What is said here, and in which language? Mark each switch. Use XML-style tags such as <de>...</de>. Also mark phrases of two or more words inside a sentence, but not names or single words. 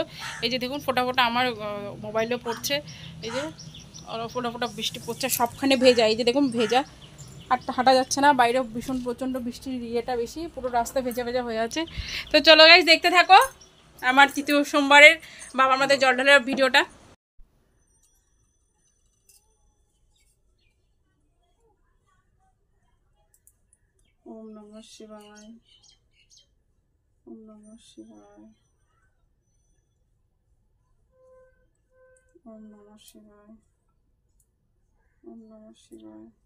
<bn>এই যে দেখুন, ফোটা ফোটা আমার মোবাইলেও পড়ছে, এই যে ফোটা ফোটা বৃষ্টি পড়ছে, সবখানে ভেজা, এই যে দেখুন ভেজা, আর হাঁটা যাচ্ছে না, বাইরেও ভীষণ প্রচণ্ড বৃষ্টির ইয়েটা বেশি, পুরো রাস্তা ভেজা ভেজা হয়ে আছে। তো চলো গাইস, দেখতে থাকো আমার তৃতীয় সোমবারের বাবার মাথায় জল ঢালার ভিডিওটা।</bn> <sa>ওম নমঃ শিবায়, ওম নমঃ শিবায়, ওম নমঃ শিবায়, ওম নমঃ শিবায়,</sa>